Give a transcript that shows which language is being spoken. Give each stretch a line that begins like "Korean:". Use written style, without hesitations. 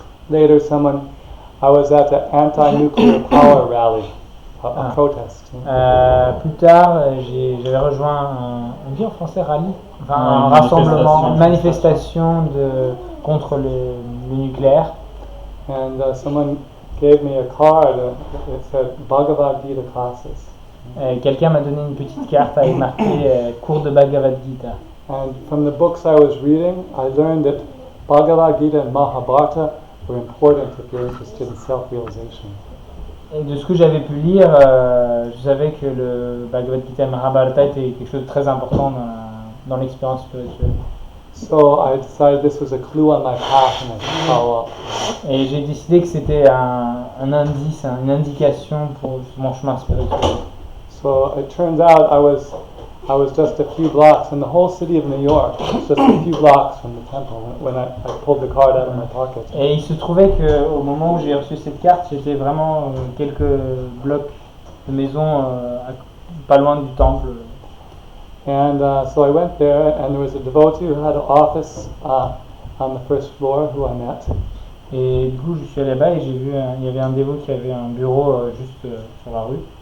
English: Later, I was at the anti-nuclear power rally, a protest.
French: Plus tard, j'avais rejoint on dit en français rallye, enfin un rassemblement, une manifestation contre le nucléaire.
English: And someone gave me a card that said Bhagavad Gita classes.
French: Quelqu'un m'a donné une petite carte avec marqué cours de Bhagavad Gita.
English: And from the books I was reading, I learned that Bhagavad Gita and Mahabharata were important if you're interested in self-realization.
French: Et de ce que j'avais pu lire, je savais que le Bhagavad Gita et Mahabharata était quelque chose de très important dans l'expérience spirituelle.
English: So I decided this was a clue on my path and I should follow up.
French: Et j'ai décidé que c'était un indice, une indication pour mon chemin spirituel.
English: So it turns out I was just a few blocks in the whole city of New York, just a few blocks from the temple when I pulled the card out of my pocket.
French: Et il se trouvait qu'au moment où j'ai reçu cette carte, j'étais vraiment quelques blocs de maison pas loin du temple.
English: And so I went there, and there was a devotee who had an office on the first floor who I met.
French: Et du coup, je suis allé là-bas et j'ai vu il y avait un dévot qui avait un bureau juste sur la rue.